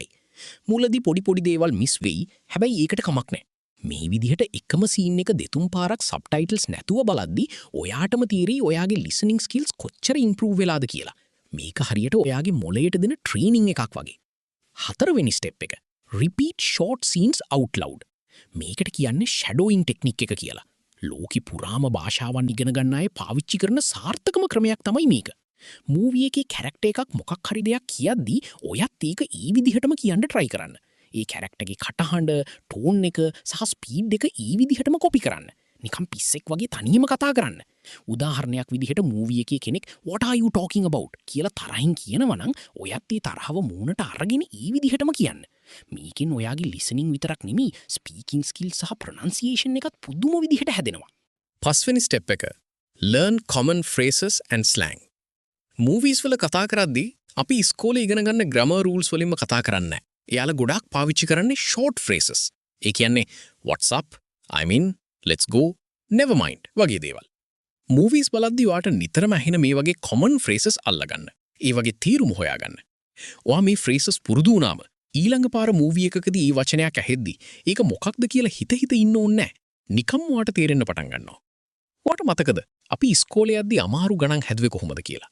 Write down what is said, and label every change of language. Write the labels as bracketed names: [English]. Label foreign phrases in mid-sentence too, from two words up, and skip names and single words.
[Sinhala] මුලදී පොඩි දේවල් මිස් වෙයි. හැබැයි ඒකට කමක් නැහැ. මේ විදිහට එකම සීන් එක දෙතුන් පාරක් සබ්ටයිටල්ස් නැතුව බලද්දී ඔයාටම තීරෙයි ඔයාගේ [English] listening skills [Sinhala] කොච්චර ඉම්ප්‍රූව් වෙලාද කියලා. මේක හරියට ඔයාගේ මොළයට දෙන ට්‍රේනින් එකක් වගේ. හතරවෙනි ස්ටෙප් එක. [English] Repeat short scenes out loud. [Sinhala] මේකට කියන්නේ [English] shadowing technique [Sinhala] එක කියලා. ලෝකෙ පුරාම භාෂාවන් ඉගෙන ගන්න අය පාවිච්චි කරන සාර්ථකම ක්‍රමයක් තමයි මේක. මූවි එකේ කැරක්ටර් එකක් මොකක් හරි දෙයක් කියද්දී ඔයත් ඒක ඒ විදිහටම කියන්න try කරන්න. ඒ කැරක්ටර්ගේ කටහඬ, ටෝන් එක සහ ස්පීඩ් එක ඒ විදිහටම කොපි කරන්න. නිකන් පිස්සෙක් වගේ තනියම කතා කරන්න. උදාහරණයක් විදිහට මූවි එකේ කෙනෙක් [English] what are you talking about [Sinhala] කියලා තරහින් කියනවා නම් ඔයත් ඒ තරහව මූණට අරගෙන ඒ විදිහටම කියන්න. මේකෙන් ඔයාගේ ලිසනින් විතරක් නෙමෙයි [English] speaking skill [Sinhala] සහ ප්‍රොනන්සියේෂන් එකත් පුදුම විදිහට හැදෙනවා. පස්වෙනි ස්ටෙප් එක. [English] Learn common phrases and slang. [Sinhala] මූවීස් වල කතා කරද්දී අපි ඉස්කෝලේ ඉගෙන ගන්න [English] grammar rules [Sinhala] වලින්ම කතා කරන්නේ නැහැ. එයාලා ගොඩාක් පාවිච්චි කරන්නේ [English] short phrases. [Sinhala] ඒ කියන්නේ [English] what's up, I mean, let's go, never mind [Sinhala] වගේ දේවල්. මූවීස් බලද්දී ඔයාට නිතරම ඇහෙන මේ වගේ [English] common phrases [Sinhala] අල්ලගන්න. ඒ වගේ තීරුම හොයාගන්න. ඔයා මේ phrases පුරුදු වුණාම ඊළඟ පාර මූවි එකකදී මේ වචනයක් ඇහෙද්දී ඒක මොකක්ද කියලා හිත ඉන්න ඕනේ නැහැ. නිකම්ම ඔයාට තේරෙන්න පටන් ගන්නවා. ඔයාට මතකද අපි ඉස්කෝලේ යද්දී අමාරු ගණන් හැදුවේ කොහොමද කියලා?